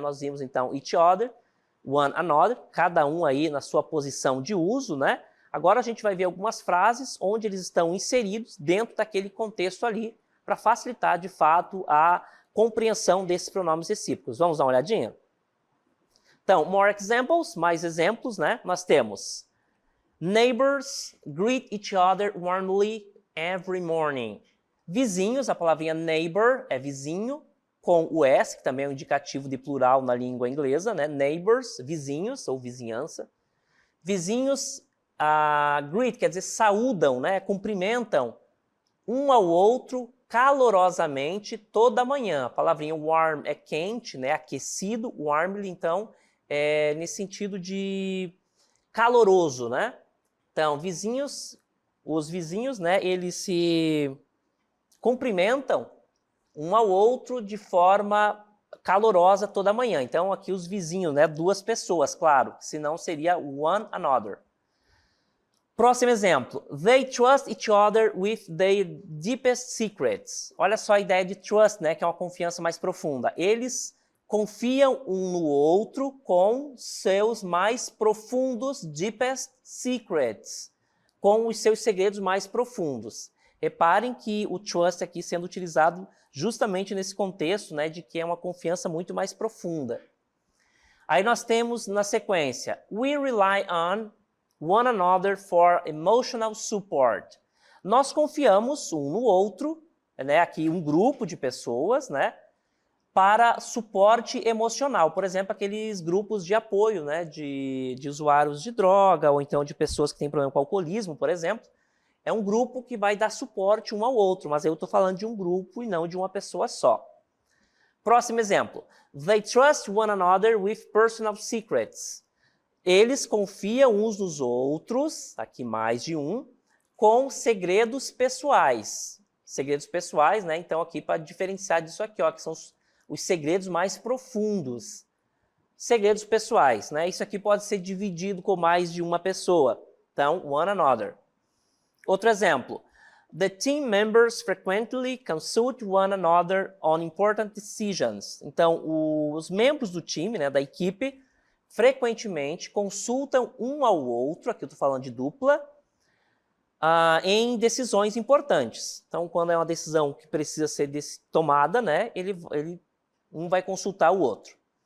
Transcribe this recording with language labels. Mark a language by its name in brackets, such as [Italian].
[Portuguese] Nós vimos então each other, one another, cada um aí na sua posição de uso, né? Agora a gente vai ver algumas frases onde eles estão inseridos dentro daquele contexto ali, para facilitar de fato a compreensão desses pronomes recíprocos. Vamos dar uma olhadinha? Então, [English] more examples, [Portuguese] mais exemplos, né? Nós temos [English] neighbors greet each other warmly every morning. [Portuguese] Vizinhos, a palavrinha neighbor é vizinho, com o S, que também é um indicativo de plural na língua inglesa, né? Neighbors, vizinhos ou vizinhança. Vizinhos, greet quer dizer saúdam, né? Cumprimentam um ao outro calorosamente toda manhã. A palavrinha warm é quente, né? Aquecido, warmly, então, é nesse sentido de caloroso, né? Então, os vizinhos, né, eles se cumprimentam um ao outro de forma calorosa toda manhã. Então, aqui os vizinhos, né, duas pessoas, claro, senão seria one another. Próximo exemplo. [English] They trust each other with their deepest secrets. [Portuguese] Olha só a ideia de trust, né, que é uma confiança mais profunda. Eles confiam um no outro com seus mais profundos [English] deepest secrets, [Portuguese] com os seus segredos mais profundos. Reparem que o trust aqui sendo utilizado justamente nesse contexto, né, de que é uma confiança muito mais profunda. Aí nós temos na sequência, [English] we rely on one another for emotional support. [Portuguese] Nós confiamos um no outro, né, aqui um grupo de pessoas, né, para suporte emocional. Por exemplo, aqueles grupos de apoio, né, de usuários de droga, ou então de pessoas que têm problema com alcoolismo, por exemplo. É um grupo que vai dar suporte um ao outro, mas eu estou falando de um grupo e não de uma pessoa só. Próximo exemplo. [English] They trust one another with personal secrets. [Portuguese] Eles confiam uns nos outros, aqui mais de um, com segredos pessoais. Segredos pessoais, né? Então aqui para diferenciar disso aqui, ó, que são os segredos mais profundos. Segredos pessoais, né? Isso aqui pode ser dividido com mais de uma pessoa. Então, one another. Outro exemplo. [English] The team members frequently consult one another on important decisions. [Portuguese] Então, os membros do time, né, da equipe, frequentemente consultam um ao outro, aqui eu estou falando de dupla, em decisões importantes. Então, quando é uma decisão que precisa ser tomada, né, um vai consultar o outro.